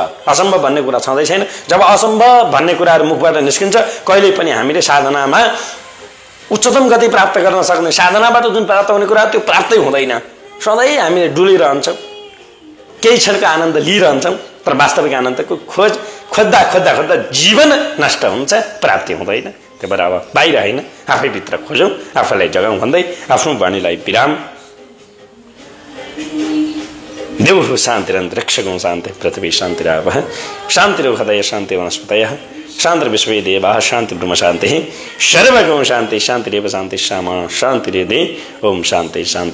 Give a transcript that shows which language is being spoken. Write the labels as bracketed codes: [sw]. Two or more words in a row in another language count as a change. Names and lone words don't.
[ne] असम्भव भन्ने कुरा छँदै छैन। जब असम्भव भन्ने कुराहरू मुखबाट निस्किन्छ, कहिल्यै पनि हामीले साधनामा उच्चतम गति प्राप्त गर्न सक्ने, साधनाबाट जुन प्राप्त हुने कुरा त्यो प्राप्तै हुँदैन। सधैँ हामीले डुलिरहन्छौँ, केही क्षणको आनन्द लिइरहन्छौँ, तर वास्तविक आनन्दको खोज्दा खोज्दा खोज्दा जीवन नष्ट हुन्छ, प्राप्ति हुँदैन। त्यही भएर अब बाहिर होइन, आफैभित्र खोजौँ, आफैलाई जगाउँ भन्दै आफ्नो वाणीलाई विराम। [sa] देवहु शान्तिरन्तरिक्षगुं शान्ति पृथ्वी शान्तिरापः शान्तिरुहृदय शान्ति वनस्पतयः शान्तिर्विश्वे देवाः शान्तिर्ब्रह्म शान्तिः सर्वगुं शान्ति शान्तिरेव शान्ति श्यामा शान्तिरेदे ओम शान्ति शान्तिः।